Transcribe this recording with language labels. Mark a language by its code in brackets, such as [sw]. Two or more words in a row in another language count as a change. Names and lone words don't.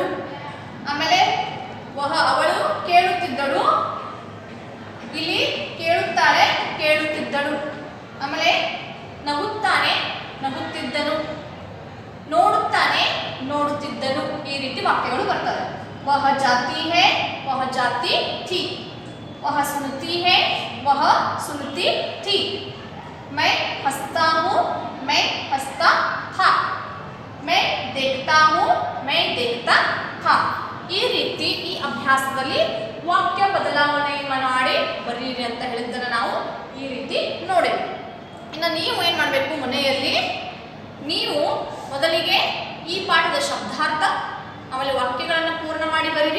[kn] ಆಮೇಲೆ ವಹ ಅವಳು ಕೇಳುತ್ತಿದ್ದಳು, ಇಲ್ಲಿ ಕೇಳುತ್ತಾಳೆ, ಕೇಳುತ್ತಿದ್ದಳು. ಆಮೇಲೆ ನಗುತ್ತಾನೆ, ನಗುತ್ತಿದ್ದನು, ನೋಡುತ್ತಾನೆ, ನೋಡುತ್ತಿದ್ದನು. ಈ ರೀತಿ ವಾಕ್ಯಗಳು ಬರ್ತವೆ. [hi] वह जाती है, वह जाती थी. वह सुनती है, वह सुनती थी. मैं हंसता हूँ, मैं हंसता था. मैं देखता हूँ, मैं देखता था. [kn] ಈ ರೀತಿ ಈ ಅಭ್ಯಾಸದಲ್ಲಿ ವಾಕ್ಯ ಬದಲಾವಣೆಯನ್ನು ಮಾಡಿ ಬರೀರಿ ಅಂತ ಹೇಳಿದ್ದನ್ನು ನಾವು ಈ ರೀತಿ ನೋಡಿದ್ವಿ. ಇನ್ನು ನೀವು ಏನು ಮಾಡಬೇಕು, ಮನೆಯಲ್ಲಿ ನೀವು ಮೊದಲಿಗೆ ಈ ಪಾಠದ ಶಬ್ದಾರ್ಥ, ಆಮೇಲೆ ವಾಕ್ಯಗಳನ್ನು ಪೂರ್ಣ ಮಾಡಿ ಬರೀರಿ.